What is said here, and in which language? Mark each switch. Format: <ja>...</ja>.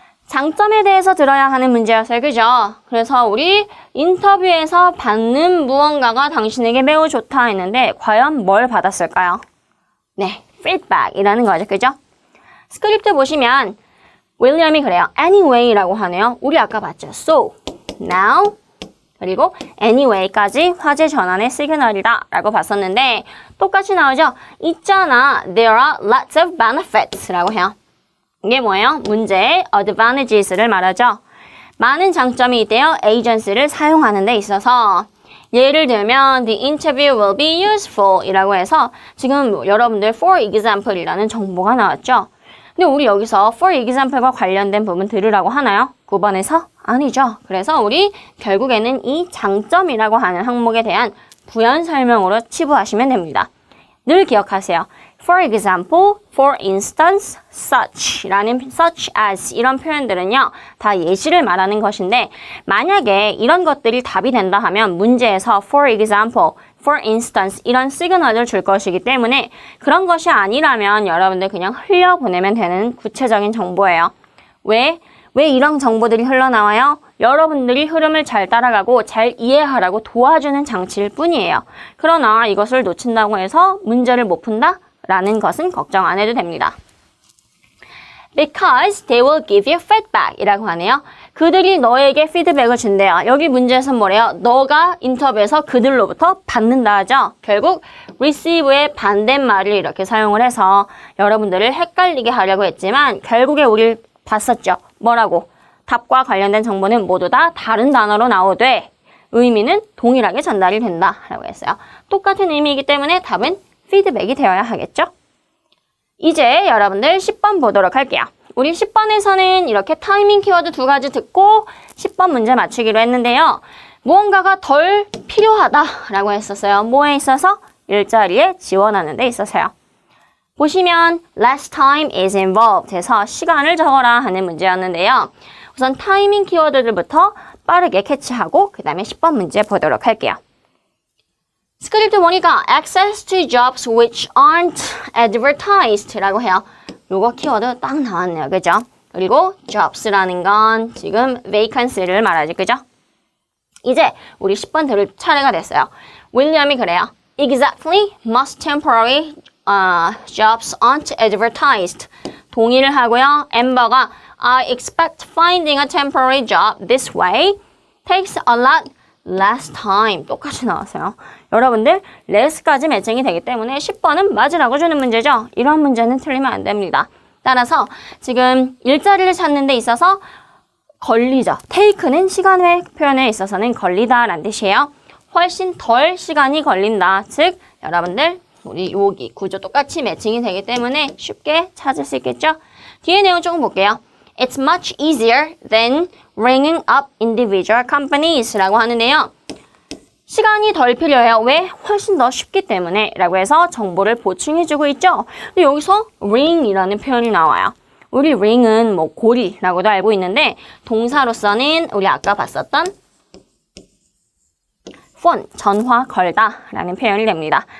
<ko>장점에 대해서 들어야 하는 문제였어요. 그죠? 그래서 우리 인터뷰에서 받는 무언가가 당신에게 매우 좋다 했는데 과연 뭘 받았을까요? 네, feedback이라는 거죠. 그죠? 스크립트 보시면 윌리엄이 그래요. anyway라고 하네요. 우리 아까 봤죠? so, now, 그리고 anyway까지 화제 전환의 시그널이다 라고 봤었는데 똑같이 나오죠? 있잖아,</ko> <en>there are lots of benefits</en> <ko>라고 해요. 이게 뭐예요? 문제의 advantages를 말하죠. 많은 장점이 있대요. agency를 사용하는 데 있어서. 예를 들면</ko> <en>the interview will be useful</en> <ko>이라고 해서 지금 여러분들 for example 이라는 정보가 나왔죠. 근데 우리 여기서 for example과 관련된 부분 들으라고 하나요? 9번에서? 아니죠. 그래서 우리 결국에는 이 장점이라고 하는 항목에 대한 부연 설명으로 치부하시면 됩니다. 늘 기억하세요.</ko> <en>For example, for instance, such as</en> <ko>이런 표현들은요. 다 예시를 말하는 것인데 만약에 이런 것들이 답이 된다 하면 문제에서</ko> <en>for example, for instance</en> <ko>이런 시그널을 줄 것이기 때문에 그런 것이 아니라면 여러분들 그냥 흘려보내면 되는 구체적인 정보예요. 왜 이런 정보들이 흘러나와요? 여러분들이 흐름을 잘 따라가고 잘 이해하라고 도와주는 장치일 뿐이에요. 그러나 이것을 놓친다고 해서 문제를 못 푼다? 라는 것은 걱정 안 해도 됩니다.</ko> <en>Because they will give you feedback</en> <ko>이라고 하네요. 그들이 너에게 피드백을 준대요. 여기 문제에서 뭐래요? 너가 인터뷰에서 그들로부터 받는다 하죠. 결국 receive의 반대말을 이렇게 사용을 해서 여러분들을 헷갈리게 하려고 했지만 결국에 우리 봤었죠. 뭐라고? 답과 관련된 정보는 모두 다 다른 단어로 나오되 의미는 동일하게 전달이 된다 라고 했어요. 똑같은 의미이기 때문에 답은 피드백이 되어야 하겠죠? 이제 여러분들 10번 보도록 할게요. 우리 10번에서는 이렇게 타이밍 키워드 2가지 듣고 10번 문제 맞추기로 했는데요. 무언가가 덜 필요하다라고 했었어요. 뭐에 있어서? 일자리에 지원하는 데 있어서요. 보시면</ko> <en>less time is involved</en> <ko>해서 시간을 적어라 하는 문제였는데요. 우선 타이밍 키워드들부터 빠르게 캐치하고 그 다음에 10번 문제 보도록 할게요. 스크립트 보니까</ko> <en>access to jobs which aren't advertised</en> <ko>라고 해요. 요거 키워드 딱 나왔네요. 그죠? 그리고 jobs라는 건 지금 vacancy를 말하지. 그죠? 이제 우리 10번 들을 차례가 됐어요. 윌리엄이 그래요.</ko> <en>Exactly, most temporary jobs aren't advertised.</en> <ko>동의를 하고요.</ko> <en>엠버가 I expect finding a temporary job this way takes a lot less time.</en> <ko>똑같이 나왔어요. 여러분들 less까지 매칭이 되기 때문에 10번은 맞으라고 주는 문제죠. 이런 문제는 틀리면 안 됩니다. 따라서 지금 일자리를 찾는 데 있어서 걸리죠. take는 시간의 표현에 있어서는 걸리다라는 뜻이에요. 훨씬 덜 시간이 걸린다. 즉 여러분들 우리 여기 구조 똑같이 매칭이 되기 때문에 쉽게 찾을 수 있겠죠. 뒤에 내용 조금 볼게요.</ko> <en>It's much easier than ringing up individual companies</en> <ko>라고 하는데요. 시간이 덜 필요해요. 왜? 훨씬 더 쉽기 때문에 라고 해서 정보를 보충해주고 있죠. 근데 여기서 ring이라는 표현이 나와요. 우리 ring은 뭐 고리라고도 알고 있는데 동사로서는 우리 아까 봤었던 phone, 전화 걸다 라는 표현이 됩니다.</ko>